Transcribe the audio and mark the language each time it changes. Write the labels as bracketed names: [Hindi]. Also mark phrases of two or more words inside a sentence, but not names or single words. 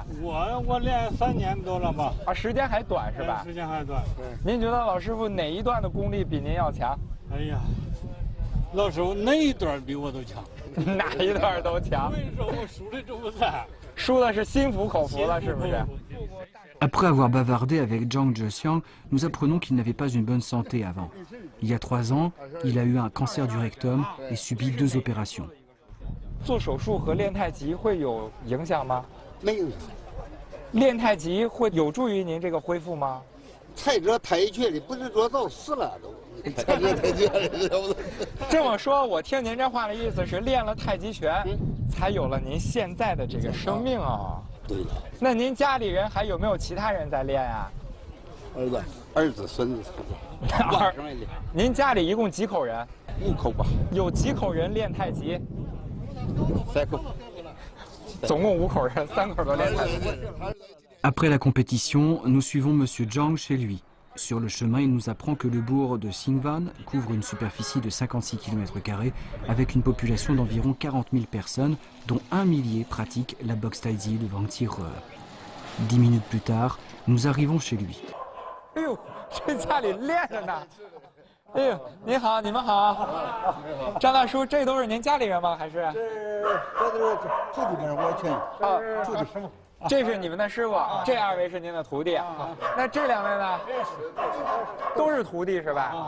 [Chinese] 我练3年多了吧。啊，时间还短是吧？时间还短。您觉得老师傅哪一段的功力比您要强？哎呀，老师傅哪一段比我都强。哪一段都强。为什么我输的这么惨？输的是心服口服了，是不是 [French] ？Après avoir bavardé avec Zhang Zhexiang, nous apprenons qu'il n'avait pas une bonne santé avant. Il y a 3 ans, il a eu un cancer du rectum et subi 2 opérations. [Chinese] 做手术和练太极会有影响吗？没影响。练太极会有助于您这个恢复吗？才知道太极拳的不是说早死了都。这么说，我听您这话的意思是练了太极拳，才有了您现在的这个生命啊。对了。那您家里人还有没有其他人在练呀？儿子、孙子。您家里一共几口人？5口吧。有几口人练太极？3口。总共5口人，3口都练太极。 [French] Après la compétition, nous suivons Monsieur Zhang chez lui. Sur le chemin, il nous apprend que le bourg de Xingwan couvre une superficie de 56 km² avec une population d'environ 40 000 personnes, dont 1 millier pratiquent la boxe taïzi de Wang Qire. 10 minutes plus tard, nous arrivons chez lui. [Chinese] 哎呦，这家里练着呢。哎呦，您好，你们好。张大叔，这都是您家里人吗？还是？这都是徒弟们，我全啊，徒弟师傅。这是你们的师傅，这2位是您的徒弟。那这2位呢？都是徒弟是吧？